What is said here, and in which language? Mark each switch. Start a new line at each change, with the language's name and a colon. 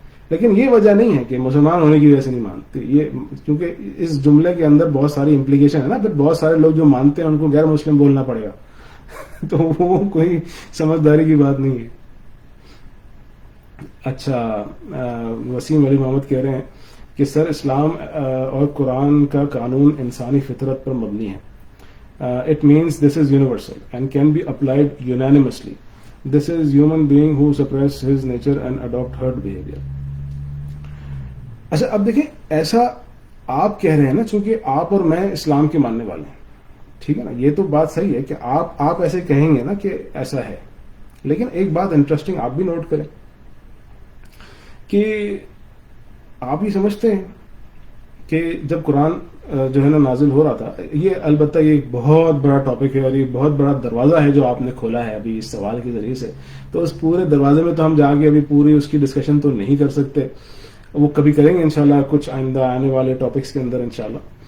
Urdu: لیکن یہ وجہ نہیں ہے کہ مسلمان ہونے کی وجہ سے نہیں مانتے. یہ کیونکہ اس جملے کے اندر بہت ساری امپلیکیشن ہے نا، پھر بہت سارے لوگ جو مانتے ہیں ان کو غیر مسلم بولنا پڑے گا. تو وہ کوئی سمجھداری کی بات نہیں ہے. اچھا، وسیم علی محمد کہہ رہے ہیں کہ سر اسلام اور قرآن کا قانون انسانی فطرت پر مبنی ہے،
English: it means this is universal and can be applied unanimously. This is human being who suppress his nature and adopt herd behavior.
Urdu: اچھا اب دیکھیں ایسا آپ کہہ رہے ہیں نا, چونکہ آپ اور میں اسلام کے ماننے والے ہیں, ٹھیک ہے نا, یہ تو بات صحیح ہے کہ آپ ایسے کہیں گے نا کہ ایسا ہے, لیکن ایک بات انٹرسٹنگ آپ بھی نوٹ کریں کہ آپ یہ سمجھتے ہیں کہ جب قرآن جو ہے نا نازل ہو رہا تھا, یہ البتہ یہ ایک بہت بڑا ٹاپک ہے اور یہ بہت بڑا دروازہ ہے جو آپ نے کھولا ہے ابھی اس سوال کے ذریعے سے, تو اس پورے دروازے میں تو ہم جا کے ابھی پوری اس کی ڈسکشن تو نہیں کر سکتے, وہ کبھی کریں گے انشاءاللہ کچھ آئندہ آنے والے ٹاپکس کے اندر انشاءاللہ.